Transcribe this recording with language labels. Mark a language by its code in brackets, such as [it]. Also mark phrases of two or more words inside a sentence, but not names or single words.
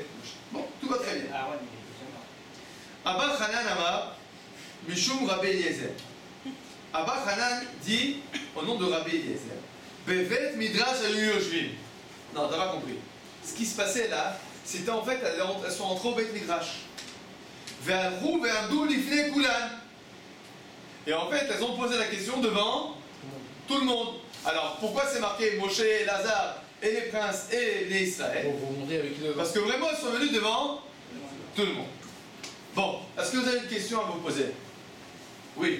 [fr] Bon, tout va très bien. [he] אבא חנן אמר, משום רבי אליעזר. [fr] Abba Hanan dit, au nom de Rabbi Eliezer, [he] בבית מדרש היו יושבים. [fr] Non, t'as pas compris. Ce qui se passait là, c'était en fait, elles sont entrées au Bet Midrash. [he] ואמרו ועמדו לפני כולן. [fr] Et en fait, elles ont posé la question devant tout le monde. Alors, pourquoi c'est marqué Moshe, Lazare et les princes et les Israël? Parce que vraiment, elles sont venues devant tout le monde. Bon, est-ce que vous avez une question à vous poser? Oui.